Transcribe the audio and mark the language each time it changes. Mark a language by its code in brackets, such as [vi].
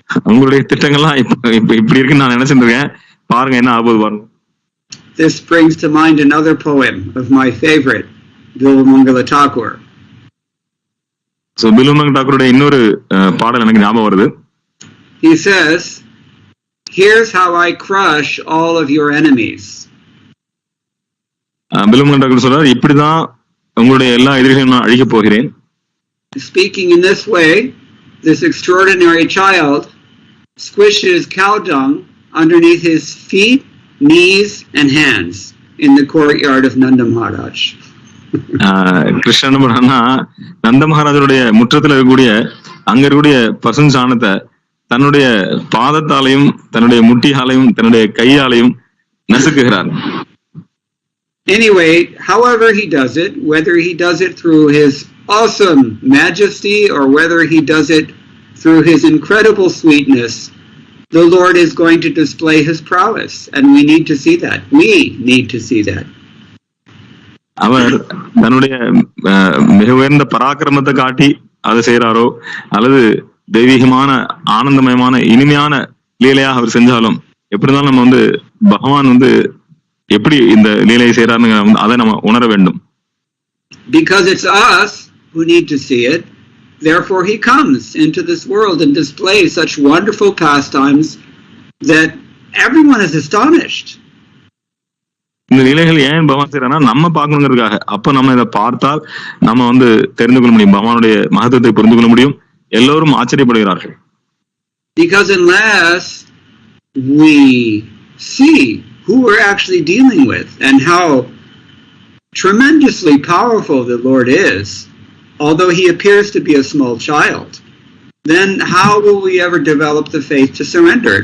[ta] உங்களுடைய திட்டங்கள்லாம் இப்படி இருக்குன்னு நான் நினைச்சிருக்கேன், பாருங்க என்ன ஆகுது பாருங்க. [en] This brings to mind another poem of my favorite, Bilwamangala Thakur. [ta] So Bilwamangala Thakur's இன்னொரு பாடல் எனக்கு ஞாபகம் வருது. [en] He says, "Here's how I crush all of your enemies." [ta] Bilwamangala Thakur சொல்றார், இப்படிதான் உங்களுடைய எல்லா எதிரிகளையும் நான் அழிக்க போகிறேன். [en] Speaking in this way, this extraordinary child squishes cow dung underneath his feet, knees and hands in the courtyard of Nanda Maharaj. [ta] Krishnan பண்ணா நந்த மகாராஜருடைய முற்றத்துல இருக்கக்கூடிய அங்க இருக்கக்கூடிய பசுஞ்சாணத்தை தன்னுடைய பாதத்தாலையும் தன்னுடைய முட்டியாலையும் தன்னுடைய கையாலையும் நசுக்குகிறார். [en] Anyway, however he does it, whether he does it through his awesome majesty or whether he does it through his incredible sweetness, the Lord is going to display his prowess, and we need to see that. We need to see that. [ta] அவர் தன்னுடைய மிக உயர்ந்த பராக்கிரமத்தை காட்டி அதை செய்யறாரோ அல்லது தெய்வீகமான ஆனந்தமயமான இனிமையான லீலையாக அவர் செஞ்சாலும் எப்படி இருந்தாலும் நம்ம வந்து பகவான் வந்து எப்படி இந்த லீலையை செய்யறாருன்னு அதை நம்ம உணர வேண்டும். [en] Because it's us who need to see it, therefore he comes into this world and displays such wonderful pastimes that everyone is astonished. [ta] இந்த நிலைகள் ஏன் பகவான் செய்யறானா நம்ம பார்க்கணுங்கிறதுக்காக. அப்ப நம்ம இதை பார்த்தால் நம்ம வந்து தெரிந்து கொள்ள முடியும், பகவானுடைய மகத்துவத்தை புரிந்து கொள்ள முடியும். எல்லோரும் ஆச்சரியப்படுகிறார்கள். [en] Because unless we see who we're actually dealing with and how tremendously powerful the Lord is, although he appears to be a small child, then how will we ever develop the faith to surrender?